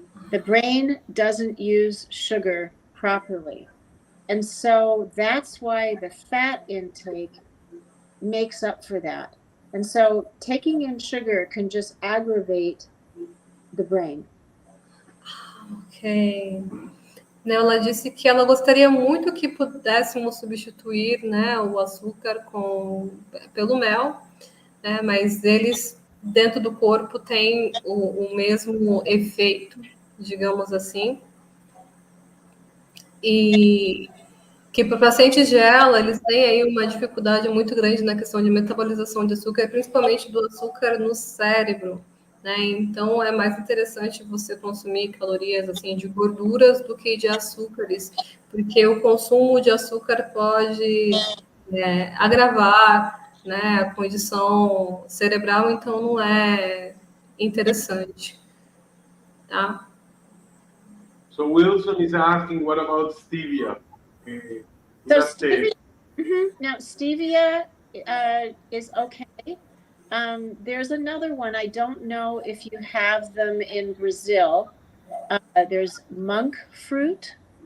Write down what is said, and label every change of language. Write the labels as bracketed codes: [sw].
[en] The brain doesn't use sugar properly. And so that's why the fat intake makes up for that. And so taking in sugar can just aggravate the brain. Ok. [pt] Ela disse que ela gostaria muito que pudéssemos substituir, né, o açúcar pelo mel, né, mas eles, dentro do corpo, têm o mesmo efeito, digamos assim. E que para pacientes dela, eles têm aí uma dificuldade muito grande na questão de metabolização de açúcar, principalmente do açúcar no cérebro, né? Então, é mais interessante você consumir calorias, assim, de gorduras do que de açúcares, porque o consumo de açúcar pode agravar, né, a condição cerebral, então não é interessante, tá? [en] So Wilson is asking, what about stevia? So stevia, now stevia is okay. There's another one. I don't know if you have them in Brazil. There's monk fruit.